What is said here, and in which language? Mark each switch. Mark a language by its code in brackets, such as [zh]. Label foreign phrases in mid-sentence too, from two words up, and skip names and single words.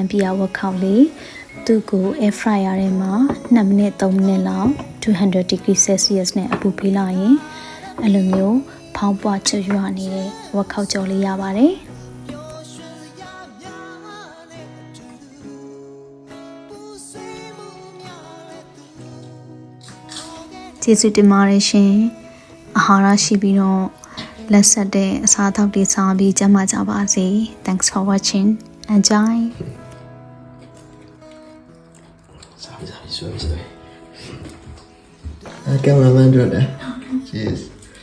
[my] ပီယာဝက်ခေါက်လေးသူ့ကို [en] air fryer [my] ထဲမှာ2မိနစ်3မိနစ်လောက်200 [en] degree celsius [my] နဲ့အပူပေးလိုက်ရင်အဲ့လိုမျိုးဖောင်းပွားချွတ်နေတဲ့ဝက်ခေါက်ကြော်လေးရပါတယ် ကျေးဇူးတင်ပါတယ်ရှင်အာဟာရရှိပြီးတော့လက်ဆက်တဲ့အစားအသောက်တွေစားပြီးကျန်းမာကြပါစေ [en] Thanks for watching enjoy [my] ကင်မရာမန်တို့လည်း Cheers